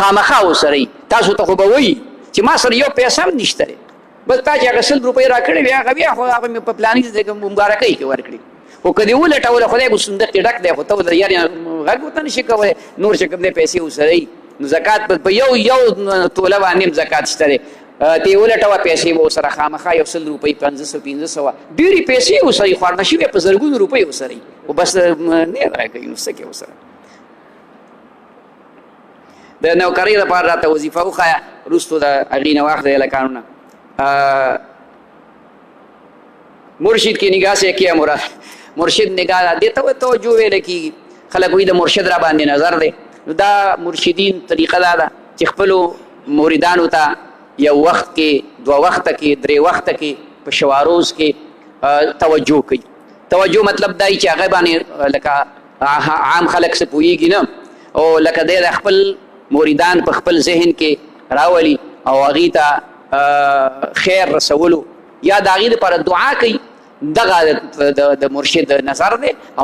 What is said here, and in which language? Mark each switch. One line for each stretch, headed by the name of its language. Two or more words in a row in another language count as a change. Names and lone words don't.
Pashto: خامخا ورسره وي تاسو ته خو به وایي چې ما سره یو پیسه هم نشته دی بس تا چې هغه 100 روپۍ راکړې وي هغه بیا خو هغه مې په پلاني مبارکۍ کې ورکړي خو که دې ولټوله خدای به صندوق کې ډک دی خو ته به یارې غږ ورته نه شي کولی نور چې کوم دی پیسې ورسره وي نو زکات په یو توله باندې هم زکات شته دی ته یې ولټوه پیسې به ورسره خامخا 100 روپۍ 500 1500 ډېرې پیسې ورسره وي خوارنه شوې په زرګونو روپۍ ورسره وي خو بس نه راکوي نو څه کوې ورسره د نوکرۍ لپاره راته وظیفه وښایه وروستو د هغې نه واخله هلکانو نه
Urdu: مرشد کی نگاہ سے کیا مراد
Pashto: مرشد نگاہ دې ته توجه ویل کېږي خلک وایي د مرشد را باندې نظر دی نو دا مرشدین طریقه دا ده چې خپلو مریدانو ته یو وخت کې 2 وخته کې 3 وخته کې په شواروز کې توجه کوي توجه مطلب دا چې هغه باندې لکه عام خلک څه پوهېږي نه او لکه دی د خپل مریدان په خپل ذهن کې راولي او هغې ته خیر رسولو یا د هغې دپاره دعا کوي دغه د مرشد نظر دی او